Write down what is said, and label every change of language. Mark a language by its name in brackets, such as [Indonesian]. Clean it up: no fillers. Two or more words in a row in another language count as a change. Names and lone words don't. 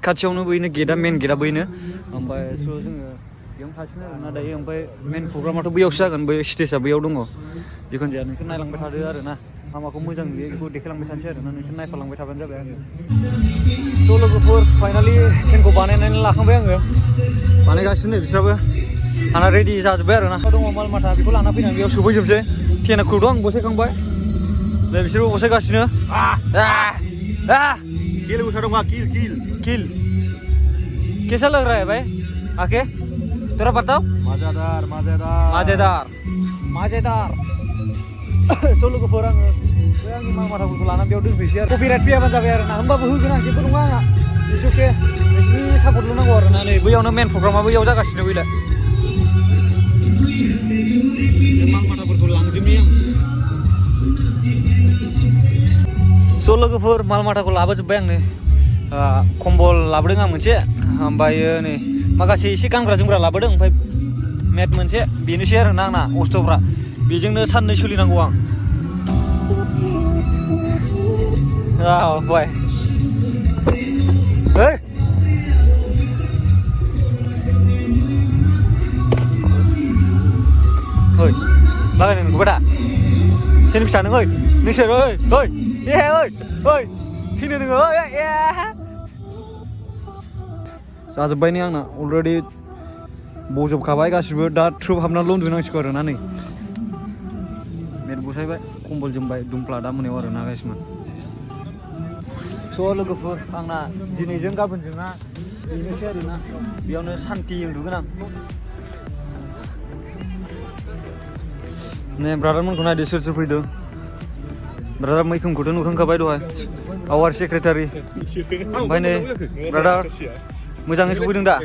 [Bodo] बैनो गेटआ मेन गेटआ बैनो ओमफ्राय स' जोङो बेयावनो थासिनो आरोना दायो ओमफ्राय मेन प्रग्रामाथ' बैयावसो जागोन बै स्टेजआ बैयाव दङ जिखुनु जाया नोंसोर नायलांबाय थादो आरोना मामाखौ मोजां नुयो बेखौ देखायलांबाय थानोसै आरोना नोंसोर नायफालांबाय थाबानो जाबाय आङो स' लोगोफोर फाइनालि टेन्टखौ बानायनानै लाखांबाय आङो बानायगासिनो बिस्राबो आंना रेडि जाजोब्बाय आरोना दङ माल माथा बेखौ लाना फैनानै बेयाव सोफैजोबसै टेन्टखौथ' आं बसायखांबाय नै बिसोरबो बसायगासिनो [Hindi] किल उठा दूंगा किल किल कैसा लग रहा है भाई आके तेरा बताओ मजेदार [Bodo] स' लोगोफोर आङो बै आंनि माल माथाफोरखौ लानानै बेयाव दोनफैसै आरो कपिराइट फैयाबानो जाबाय आरोना होमबाबो होगोन आं जेबो नङा आंहा एसे नोंसिनि सापर्टल' नांगौ आरोना नै बैयावनो मेन प्रग्रामा बैयाव जागासिनो बैलाय माल माथाफोरखौ लांजोबनि आं स' लोगोफोर माल माथाखौ लाबोजोब्बाय आं नै कम्बल लाबोदों आं मोनसे ओमफ्रायो नै माखासे एसे गानग्रा जोमग्रा लाबोदों ओमफ्राय मेट मोनसे बेनोसै आरोना आंना अस्थ'फ्रा बेजोंनो साननै सोलिनांगौ आं [Indonesian] बाय hey oi lain nunggu pada sini bisa nunggu nih sih oi sini nunggu ya [Bodo] जाजोब्बाय नै आंना अलरेडि बजबखाबाय गासिबो दा ट्रुप हाबनानै उन्दुनांसिगौ आरोना नै मेट बसायबाय कम्बल जोमबाय दुमफ्ला दा मोनायाव आरोना गासिबो स' लोगोफोर आंना दिनैजों गाबोनजोंना बेनोसै आरोना बेयावनो सान्थि उन्दुगोन आं नै ब्रादारमोनखौ नायदो सोर सोर फैदों ब्रादार मैखोमखौथ' नुखांखाबाय दहाय [English] our secretary [Bodo] ओमफ्राय नै ब्रादार मोजाङै सफैदों दा